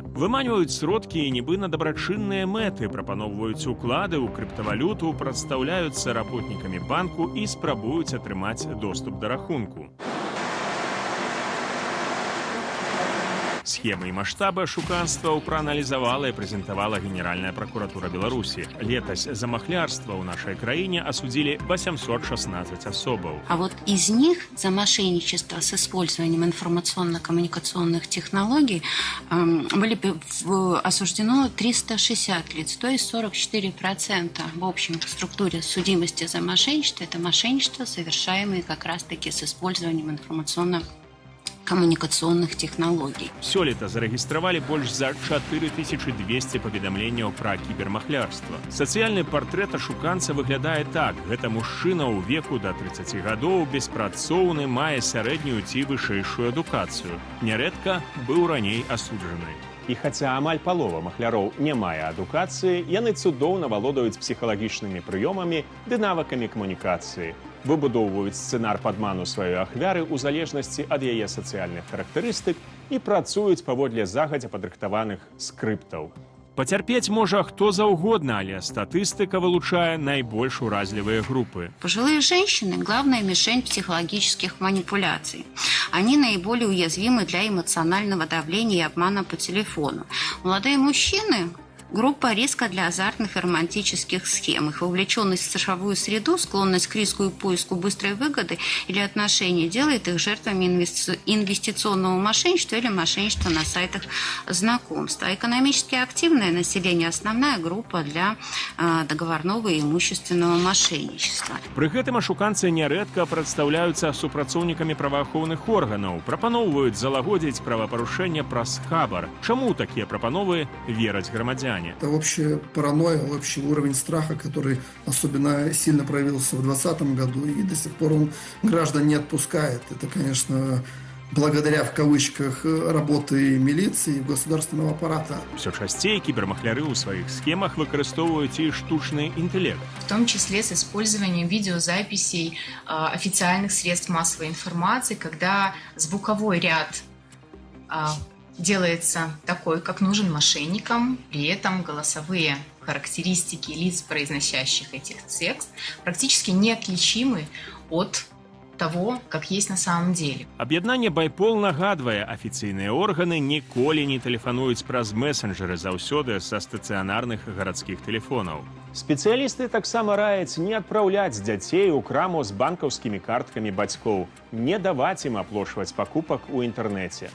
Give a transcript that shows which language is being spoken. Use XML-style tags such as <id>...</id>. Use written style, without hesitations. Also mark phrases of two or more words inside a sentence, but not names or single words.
<be>Выманьваюць сродкі нібы на дабрачынныя мэты, прапаноўваюць уклады ў крыптавалюту, прадстаўляюцца работнікамі банку і спрабуюць атрымаць доступ да рахунку. Схемы і маштабы ашуканстваў прааналізавала і прэзентавала Генеральная прокуратура Беларусі. Летась за махлярство ў нашай краіне осудили 816 особов.</be> <ru>А вот из них за мошенничество с использованием информационно-коммуникационных технологий были осуждено 360 лиц, то есть 44% в общем структуре судимости за мошенничество. Это мошенничество, совершаемое как раз-таки с использованием информационно-коммуникационных технологий.</ru> <be>Сёлета зарэгістравалі больш за 4200 паведамленняў пра кібермахлярства. Сацыяльны партрэт ашуканца выглядае так. Гэта мужчына ў веку да 30 гадоў, беспрацоўны, мае сярэднюю ці вышэйшую адукацыю. Нярэдка быў раней асуджаны. І хаця амаль палова махляроў не мае адукацыі, яны цудоўна валодаюць псіхалагічнымі прыёмамі ды навыкамі камунікацыі. Выбудоўваюць сцэнар падману сваёй ахвяры ў залежнасці ад яе сацыяльных характарыстык і працуюць паводле загадзя падрыхтаваных скрыптаў. Пацярпець можа хто заўгодна, але статыстыка вылучае найбольш уразлівыя групы.</be> <ru>Пожилые женщины – главная мишень психологических манипуляций. Они наиболее уязвимы для эмоционального давления и обмана по телефону. Молодые мужчины – группа риска для азартных и романтических схем. Их вовлеченность в цифровую среду, склонность к риску и поиску быстрой выгоды или отношений делает их жертвами инвестиционного мошенничества или мошенничества на сайтах знакомства. Экономически активное население – основная группа для договорного и имущественного мошенничества.</ru> <be>Пры гэтым ашуканцы нярэдка прадстаўляюцца супрацоўнікамі праваахоўных органаў, прапаноўваюць залагодзіць правапарушэнне праз хабар. Чаму такія прапановы вераць грамадзяне?</be> <ru>Это общая паранойя, общий уровень страха, который особенно сильно проявился в 2020 году, и до сих пор он граждан не отпускает. Это, конечно, благодаря, в кавычках, работы милиции и государственного аппарата.</ru> <be>Все часцей кібермахляры ў сваіх схемах выкарыстоўваюць і штучны інтэлект.</be> <ru>В том числе с использованием видеозаписей официальных средств массовой информации, когда звуковой ряд делается такой, как нужен мошенникам, при этом голосовые характеристики лиц, произносящих этих текст, практически неотличимы от того, как есть на самом деле.</ru> <be>Аб'яднанне Байпол нагадвае, афіцыйныя органы ніколі не тэлефануюць праз месенджеры, заўсёды са стацыянарных гарадскіх тэлефонаў. Спецыялісты таксама раяць не адпраўляць дзяцей у краму з банкаўскімі карткамі бацькоў, не даваць ім аплошваць пакупак у інтэрнэце.</be>